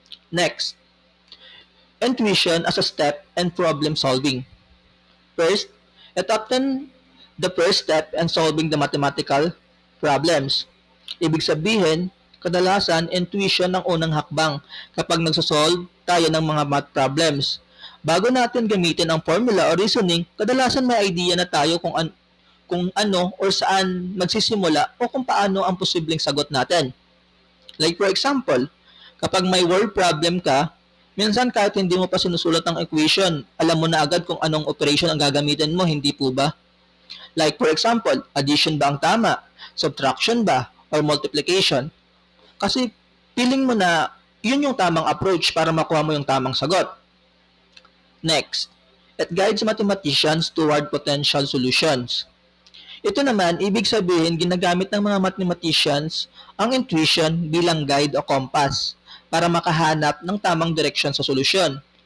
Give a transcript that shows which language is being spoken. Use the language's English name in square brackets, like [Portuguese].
[English] Next, intuition as a step in problem solving. First, it often the first step in solving the mathematical problems. [Filipino] Ibig sabihin, kadalasan, intuition ang unang hakbang kapag nagsosolve tayo ng mga math problems. Bago natin gamitin ang formula o reasoning, kadalasan may idea na tayo kung ano or saan magsisimula o kung paano ang posibleng sagot natin. [English] Like for example, [Filipino] kapag may word problem ka, minsan kahit hindi mo pa sinusulat ang equation, alam mo na agad kung anong operation ang gagamitin mo, hindi po ba? [English] Like for example, [Filipino] addition ba ang tama? Subtraction ba? Or multiplication? Kasi feeling mo na yun yung tamang approach para makuha mo yung tamang sagot. [English] Next, it guides mathematicians toward potential solutions. [Filipino] Ito naman, ibig sabihin, ginagamit ng mga mathematicians ang intuition bilang guide o compass para makahanap ng tamang direksyon sa solusyon.